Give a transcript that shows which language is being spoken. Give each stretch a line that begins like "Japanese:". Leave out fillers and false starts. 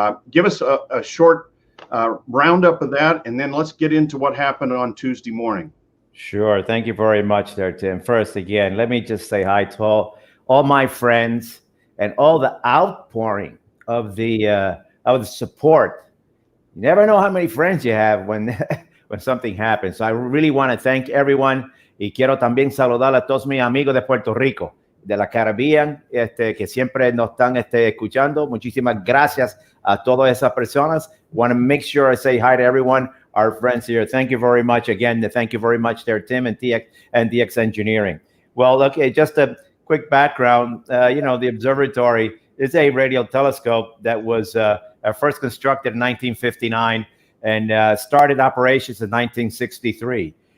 English: Give us a short roundup of that, and then let's get into what happened on Tuesday morning. Sure. Thank you very much there, Tim. First, again, let me just say hi to all my friends and all the outpouring of the support. You never know how many friends you have when when something happens. So I really want to thank everyone,
Spanish: y quiero también saludar a todos mis amigos de Puerto Rico, de la Caribbean, que siempre nos están escuchando. Muchísimas gracias a todas esas personas.
English: Want to make sure I say hi to everyone, our friends here. Thank you very much again. Thank you very much there, Tim and DX Engineering. Well, okay, just a quick background. The observatory is a radio telescope that was first constructed in 1959 and started operations in 1963.